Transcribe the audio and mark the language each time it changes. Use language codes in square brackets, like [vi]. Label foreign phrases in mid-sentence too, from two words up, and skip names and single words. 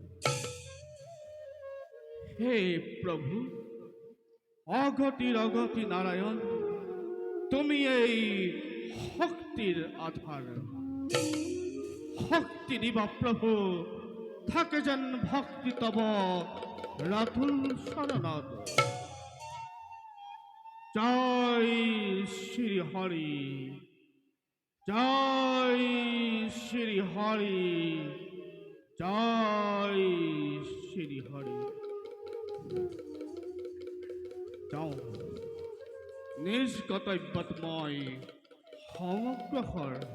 [as] হে প্ৰভু, অগতিৰ অগতি নাৰায়ণ, তুমি এই শক্তিৰ আধাৰ। শক্তি দিবা প্ৰভু, থাকে যেন ভক্তি তব ৰাতুল চৰণত। জয় শ্রী হরি, জয় শ্রী হরি, জয় শ্রী হরি। যাও, নিজ কৰ্তব্যত মই সমগ্ৰ